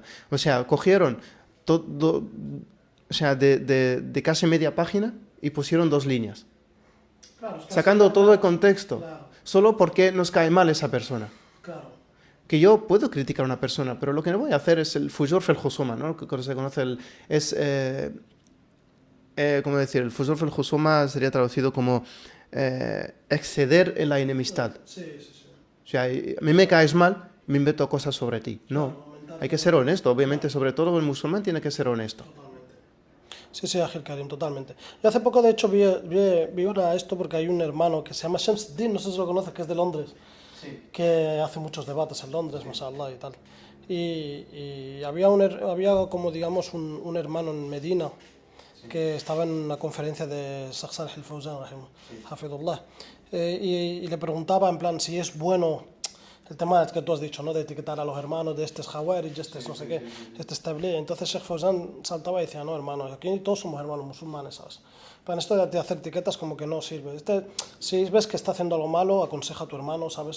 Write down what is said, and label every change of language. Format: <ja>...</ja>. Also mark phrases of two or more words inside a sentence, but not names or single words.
<es>O sea, cogieron todo, o sea, de casi media página y pusieron 2 líneas. Claro, Sacando todo el contexto. Claro. Solo porque nos cae mal esa persona. Claro. Que yo puedo criticar a una persona, pero lo que no voy a hacer es el</es> <ar>فجور في الخصومة,</ar> <es>¿no? Que se conoce ¿cómo decir? El</es> <ar>فجور في الخصومة</ar> <es>sería traducido como exceder en la enemistad. Sí. O sea, a mí me caes mal, me invento cosas sobre ti. No, hay que ser honesto, obviamente, sobre todo el musulmán tiene que ser honesto. Sí, Ángel Karim, totalmente. Yo hace poco, de hecho, vi esto porque hay un hermano que se llama Shamsuddin, no sé si lo conoces, que es de Londres, que hace muchos debates en Londres, mashallah y tal. Y había como, digamos, un hermano en Medina que estaba en una conferencia de Sheikh Salih al-Fawzan, hafidullah, y le preguntaba en plan si es bueno el tema que tú has dicho, ¿no? De etiquetar a los hermanos, de este es Jawarij, este es no sé qué, este es Tabligh. Entonces Sheikh Fawzan saltaba y decía, no, hermanos, aquí todos somos hermanos musulmanes, ¿sabes? Pero esto de hacer etiquetas como que no sirve. Si ves que está haciendo algo malo, aconseja a tu hermano, ¿sabes?</es>